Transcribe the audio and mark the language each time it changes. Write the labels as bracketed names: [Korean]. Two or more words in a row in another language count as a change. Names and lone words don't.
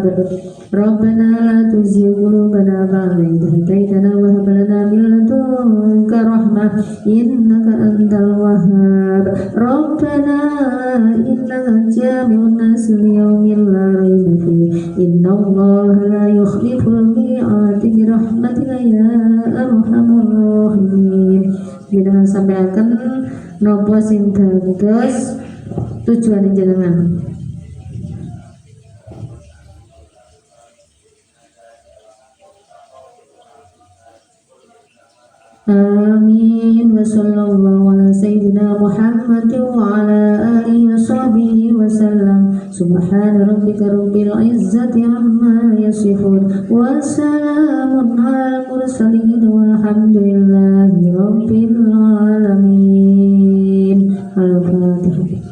[Arabic] ربنا لا تزغ قلوبنا بعد إذ هديتنا وهب لنا من لدنك رحمة إنك أنت الوهاب. ربنا إنك جامع الناس ليوم لا ريب فيه إن الله لا يخلف الميعاد برحمتك يا أرحم الراحمين. [Javanese] Jenengan sampaikan nopo sing dados tujuan jenengan. [Arabic] Amin. وصلى الله على سيدنا محمد وعلى آله وصحبه وسلم. سبحان ربك رب العزة عما يصفون وسلام على المرسلين والحمد لله رب العالمين. Al-Fatihah.